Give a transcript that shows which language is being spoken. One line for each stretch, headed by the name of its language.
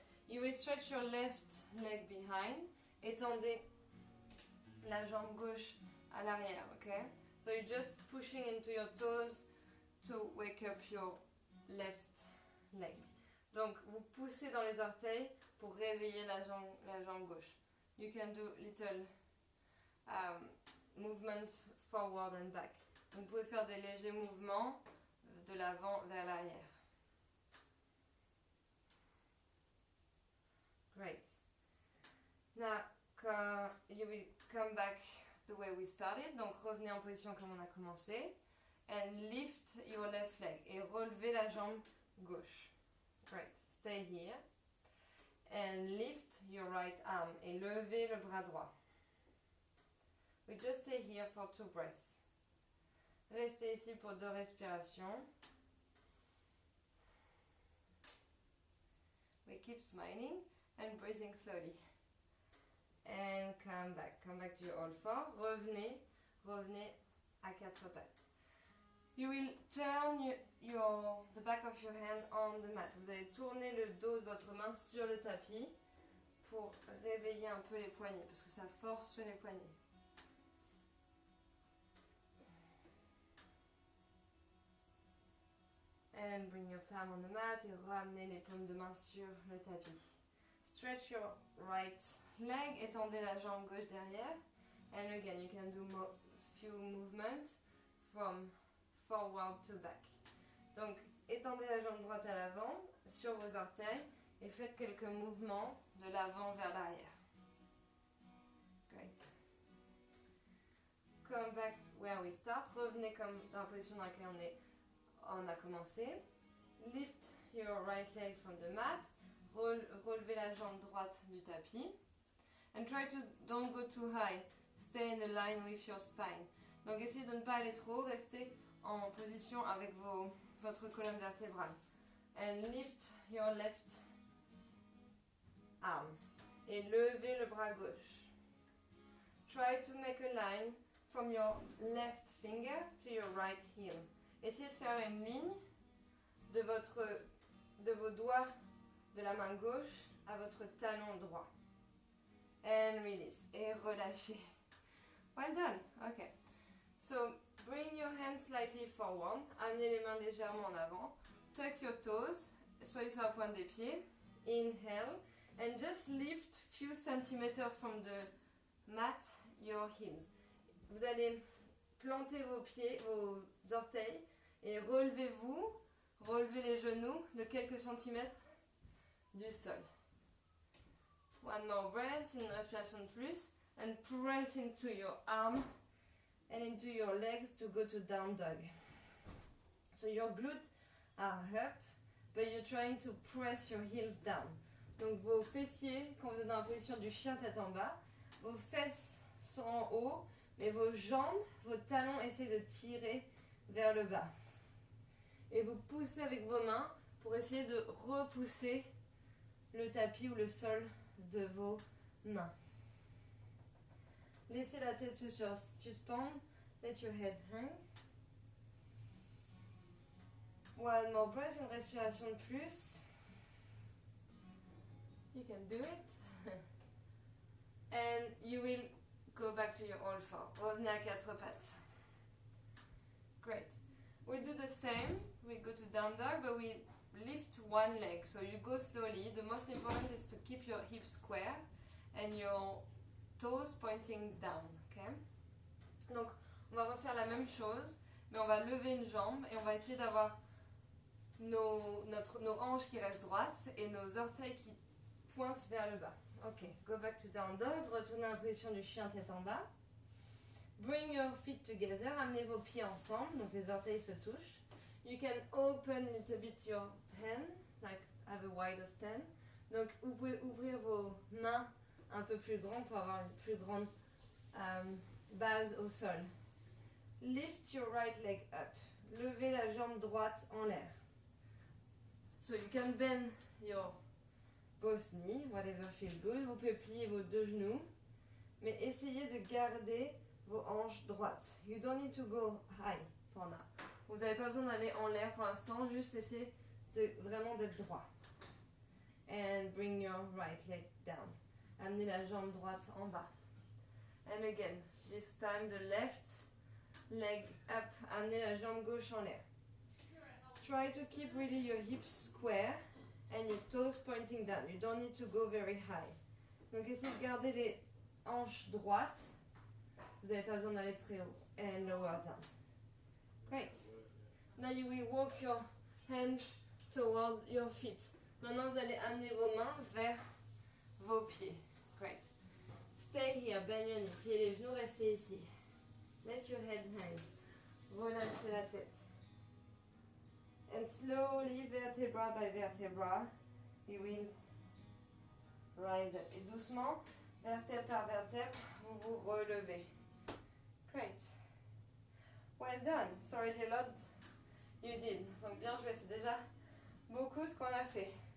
English: You will stretch your left leg behind.
French: Étendez la jambe gauche à l'arrière, okay?
English: So you're just pushing into your toes to wake up your left leg.
French: Donc vous poussez dans les orteils pour réveiller la jambe gauche.
English: You can do little movement forward and back.
French: Donc vous pouvez faire des légers mouvements de l'avant vers l'arrière.
English: Great. Now you will come back the way we started.
French: Donc revenez en position comme on a commencé.
English: And lift your left leg.
French: Et relevez la jambe gauche.
English: Great. Stay here. And lift your right arm.
French: Et levez le bras droit.
English: We just stay here for 2 breaths.
French: Restez ici pour 2 respirations.
English: We keep smiling and breathing slowly. And come back to your all four.
French: Revenez à 4 pattes.
English: You will turn the back of your hand on the mat.
French: Vous allez tourner le dos de votre main sur le tapis pour réveiller un peu les poignets parce que ça force sur les poignets.
English: And bring your palm on the mat
French: et ramenez les paumes de main sur le tapis.
English: Stretch your right leg,
French: étendez la jambe gauche derrière.
English: And again, you can do few movements from forward to back.
French: Donc, étendez la jambe droite à l'avant sur vos orteils et faites quelques mouvements de l'avant vers l'arrière. Great.
English: Come back where we start.
French: Revenez comme dans la position dans laquelle on a commencé.
English: Lift your right leg from the mat.
French: Relevez la jambe droite du tapis.
English: And try to don't go too high. Stay in line with your spine.
French: Donc essayez de ne pas aller trop haut, restez en position avec votre colonne vertébrale.
English: And lift your left arm.
French: Et levez le bras gauche.
English: Try to make a line from your left finger to your right heel.
French: Essayez de faire une ligne de vos doigts de la main gauche à votre talon droit.
English: And release.
French: Et relâchez.
English: Well done. Okay. So, bring your hands slightly forward.
French: Amenez les mains légèrement en avant.
English: Tuck your toes.
French: Soyez sur la pointe des pieds.
English: Inhale. And just lift few centimeters from the mat your heels.
French: Vous allez planter vos pieds, vos orteils et relevez-vous. Relevez les genoux de quelques centimètres du sol.
English: One more breath,
French: une respiration de plus,
English: and press into your arm and into your legs to go to down dog. So your glutes are up, but you're trying to press your heels down.
French: Donc vos fessiers, quand vous êtes dans la position du chien tête en bas, vos fesses sont en haut, mais vos jambes, vos talons essaient de tirer vers le bas. Et vous poussez avec vos mains pour essayer de repousser le tapis ou le sol de vos mains. Laissez la tête se suspendre.
English: Let your head hang. One more breath, une respiration de plus. You can do it. And you will go back to your old four.
French: Revenez à quatre pattes.
English: Great. We'll do the same. We go to down dog, but we lift one leg. So you go slowly. The most important is to keep your hips square and your toes pointing down. Okay?
French: Donc, on va refaire la même chose, mais on va lever une jambe et on va essayer d'avoir nos hanches qui restent droites et nos orteils qui pointent vers le bas.
English: Ok, go back to down dog.
French: Retournez en position du chien tête en bas.
English: Bring your feet together.
French: Amenez vos pieds ensemble, donc les orteils se touchent.
English: You can open a little bit your hand, like have a wider stand.
French: Donc vous pouvez ouvrir vos mains un peu plus grandes pour avoir une plus grande base au sol.
English: Lift your right leg up.
French: Levez la jambe droite en l'air.
English: So you can bend your both knees, whatever feels good.
French: Vous pouvez plier vos deux genoux, mais essayez de garder vos hanches droites.
English: You don't need to go high for now.
French: Vous n'avez pas besoin d'aller en l'air pour l'instant, juste essayez vraiment d'être droit.
English: And bring your right leg down.
French: Amenez la jambe droite en bas.
English: And again, this time the left leg up.
French: Amenez la jambe gauche en l'air.
English: Try to keep really your hips square and your toes pointing down. You don't need to go very high.
French: Donc essayez de garder les hanches droites. Vous n'avez pas besoin d'aller très haut.
English: And lower down. Great. Now you will walk your hands towards your feet.
French: Maintenant vous allez amener vos mains vers vos pieds. Great.
English: Stay here, bend your knee.
French: Pliez les genoux, restez ici.
English: Let your head hang.
French: Relâchez la tête.
English: And slowly, vertebra by vertebra, you will rise up.
French: Et doucement, vertèbre par vertèbre, vous vous relevez.
English: Great. Well done. It's already a lot you did.
French: Donc bien joué, c'est déjà beaucoup ce qu'on a fait.